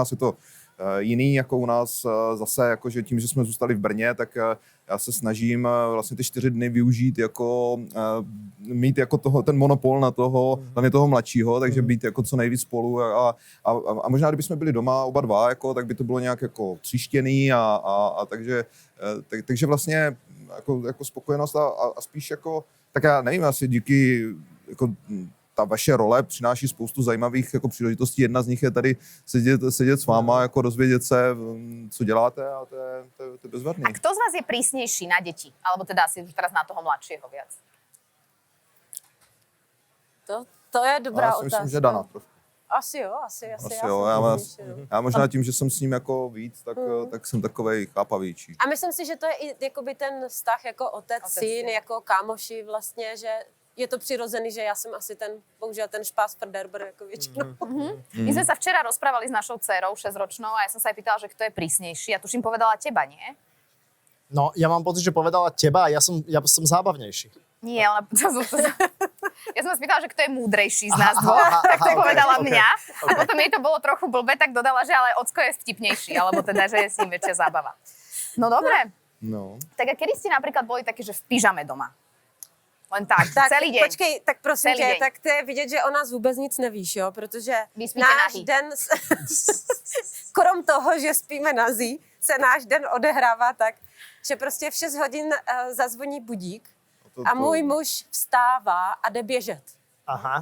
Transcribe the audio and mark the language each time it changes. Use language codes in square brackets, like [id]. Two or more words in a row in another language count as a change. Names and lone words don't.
[cs] nás je to jiný, jako u nás zase, jako, že tím, že jsme zůstali v Brně, tak já se snažím vlastně ty 4 dny využít jako mít jako ten monopol na toho, hlavně toho mladšího, takže být jako co nejvíc spolu a možná, kdybychom byli doma oba dva, jako, tak by to bylo nějak jako tříštěný a takže vlastně jako spokojenost a spíš jako, tak já nevím, asi díky jako ta vaše role přináší spoustu zajímavých jako příležitostí. Jedna z nich je tady sedět s váma, jako dozvědět se, co děláte a to je bezvadný. [sk] A kto z vás je prísnejší na deti? Alebo teda asi už teraz na toho mladšieho viac? [cs] To je dobrá Já si otázka. myslím, že Dana trošku. Asi jo. Já možná tím, že jsem s ním jako víc, tak jsem takovej chápavější. A myslím si, že to je i jakoby ten vztah jako otec-syn, jako kámoši vlastně, že je to přirozený, že já jsem asi bohužel ten špás frderber jako většinou. [sk] My sme sa včera rozprávali s našou dcerou 6-ročnou a ja som sa aj pýtala, že kto je prísnejší. Ja tuším povedala teba, nie? No, ja mám pocit, že povedala teba a ja som zábavnejší. Nie, ona... Ja som sa spýtala, že kto je múdrejší z nás dvoch, tak to povedala mňa. A potom jej to bolo trochu blbé, tak dodala, že ale Ocko je vtipnejší, alebo teda, že je s ním väčšia zábava. No dobre. No. Tak a kedy ste napríklad boli takí, že v pyžame doma? Len tak, celý deň. [cs] Počkej, tak prosím [sk] Celý [cs] tě, [sk] deň. [cs] tak to je vidět, že o nás vůbec nic nevíš, jo? Protože [sk] Vy spíte [cs] náš [sk] nahý. [cs] den, krom toho, že spíme nazí, se náš den odehrává tak, že prostě v 6 hodin zazvoní budík a můj muž vstává a jde běžet. Aha.